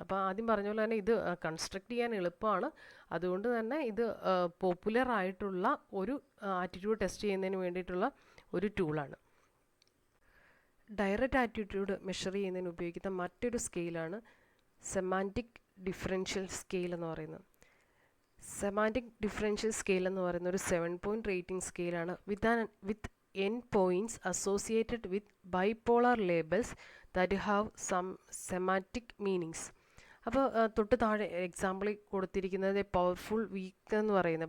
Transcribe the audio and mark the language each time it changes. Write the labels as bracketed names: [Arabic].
[Malayalam] അപ്പോൾ ആദ്യം പറഞ്ഞ പോലെ തന്നെ ഇത് കൺസ്ട്രക്ട് ചെയ്യാൻ എളുപ്പമാണ്. അതുകൊണ്ട് തന്നെ ഇത് പോപ്പുലർ ആയിട്ടുള്ള ഒരു ആറ്റിറ്റ്യൂഡ് ടെസ്റ്റ് ചെയ്യുന്നതിന് വേണ്ടിയിട്ടുള്ള ഒരു ടൂളാണ്. ഡയറക്റ്റ് ആറ്റിറ്റ്യൂഡ് മെഷർ ചെയ്യുന്നതിന് ഉപയോഗിക്കുന്ന മറ്റൊരു സ്കെയിലാണ് സെമാൻറ്റിക് ഡിഫറൻഷ്യൽ സ്കെയിൽ എന്ന് പറയുന്നത്. [English] semantic differential scale [Malayalam] എന്ന് പറയുന്ന ഒരു [English] 7 point rating സ്കെയിലാണ് with n points associated with bipolar labels that have some semantic meanings. [Malayalam] അപ്പോൾ തൊട്ട് താഴെ എക്സാമ്പിളിൽ കൊടുത്തിരിക്കുന്നത് പവർഫുൾ വീക്ക് എന്ന് പറയുന്നത്.